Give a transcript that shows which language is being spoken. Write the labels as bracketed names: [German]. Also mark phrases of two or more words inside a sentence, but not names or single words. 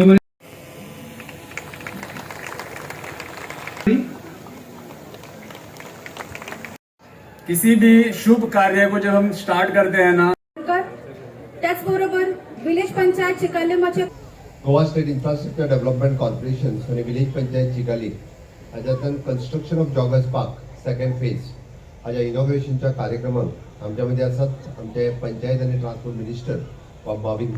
[Hindi] किसी भी शुभ कार्य को जब हम स्टार्ट करते हैं ना, [Konkani] त्याचबरोबर विलेज पंचायत चिकालीमाचे गोवा स्टेट इन्फ्रास्ट्रक्चर डेव्हलपमेंट कॉर्पोरेशन आणि विलेज पंचायत चिकाली हाच्यातून [English] construction of joggers park second phase [Konkani] हाच्या इनॉग्रेशनच्या कार्यक्रमाक आमच्या मध्ये आसात आमचे पंचायत आणि [English] transport minister [Konkani] माविन